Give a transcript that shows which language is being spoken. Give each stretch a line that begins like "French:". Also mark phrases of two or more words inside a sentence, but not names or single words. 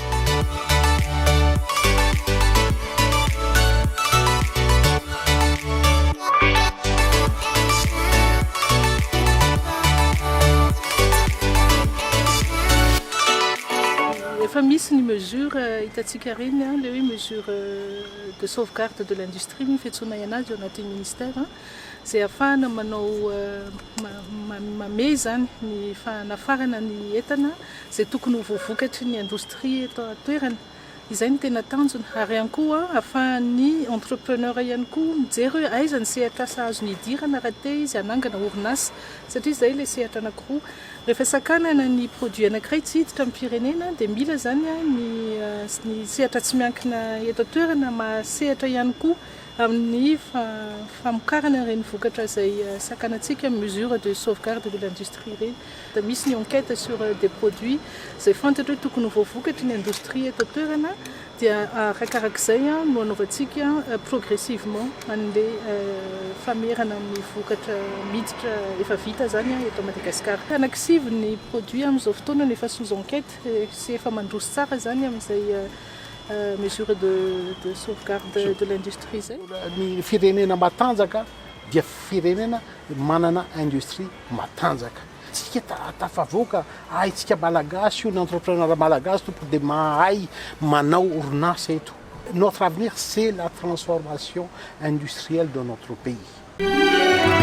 Malagasy: Efa misy ny mesure hitantsika reny le hoe
French: mesure de sauvegarde de l'industrie
Malagasy: fihetsonay anazy ao anatin'ny ministère izay ahafahana manao mame zany ny fanafarana ny entana izay tokony ho voavokatry ny industrie eto atoerana. Izay ny tena tanjona ary ihany koa ahafahan'ny entrepreneur ihany koa mijery hoe aiza ny sehatra asa azony hidirana raha te izy hanangana orinasa satria izay ilay sehatra anankiroa. Rehefa sakanana ny produit anankiray tsy hiditra amin'ny firenena dia mila zany ny sehatra tsy miankina eto atoerana mahasehatra ihany koa amin'ny famokarana ireny vokatra izay sakanantsika
French: mesure de sauvegarde de l'industrie
Malagasy: reny. Da misy ny
French: enquête sur des produits
Malagasy: izay fantatra hoe tokony ho voavokatry ny industrie eto atoerana dia arakarak'izay no anaovantsika progressivement an'ilay famerana amin'ny vokatra miditra efa vita zany eto Madagasikara. Anankisivy ny produit amin'izao fotoana efa
French: sous enquête
Malagasy: sy efa mandroso tsara zany amin'izay
French: mesure de sauvegarde de l'industrie
Malagasy: zay. Ny firenena matanjaka dia firenena manana industrie matanjaka. Tsika tafavoaka haitsika malagasy io ny entrepreneur malagasy tompo dia mahay manao orinasa eto.
French: Notre avenir c'est la transformation industrielle de notre pays.